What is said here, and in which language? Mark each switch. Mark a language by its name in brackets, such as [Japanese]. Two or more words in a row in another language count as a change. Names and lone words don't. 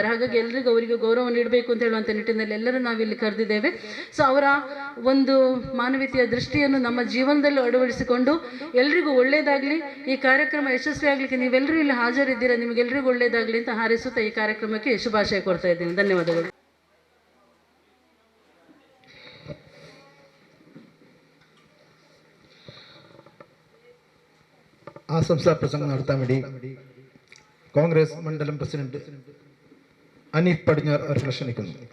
[Kannada] ಹಾಗಾಗಿ ಎಲ್ರಿಗೂ ಅವರಿಗೆ ಗೌರವ ನೀಡಬೇಕು ಅಂತ ಹೇಳುವಂಥ ನಿಟ್ಟಿನಲ್ಲಿ ಎಲ್ಲರೂ ನಾವಿಲ್ಲಿ ಕರೆದಿದ್ದೇವೆ. ಸೊ ಅವರ ಒಂದು ಮಾನವೀಯತೆಯ ದೃಷ್ಟಿಯನ್ನು ನಮ್ಮ ಜೀವನದಲ್ಲಿ ಅಳವಡಿಸಿಕೊಂಡು ಎಲ್ರಿಗೂ ಒಳ್ಳೆಯದಾಗಲಿ, ಈ ಕಾರ್ಯಕ್ರಮ ಯಶಸ್ವಿ ಆಗಲಿಕ್ಕೆ ನೀವೆಲ್ಲರೂ ಇಲ್ಲಿ ಹಾಜರಿದ್ದೀರಾ, ನಿಮಗೆಲ್ಲರಿಗೂ ಒಳ್ಳೆಯದಾಗಲಿ ಅಂತ ಹಾರೈಸುತ್ತಾ ಈ ಕಾರ್ಯಕ್ರಮಕ್ಕೆ ಶುಭಾಶಯ ಕೊಡ್ತಾ ಇದ್ದೀನಿ. ಧನ್ಯವಾದಗಳು. [Malayalam] ആശംസാ പ്രസംഗം നടത്താൻ വേണ്ടി കോൺഗ്രസ് മണ്ഡലം പ്രസിഡന്റ് അനീഫ് പടിഞ്ഞാർ അവരെ ക്ഷണിക്കുന്നു.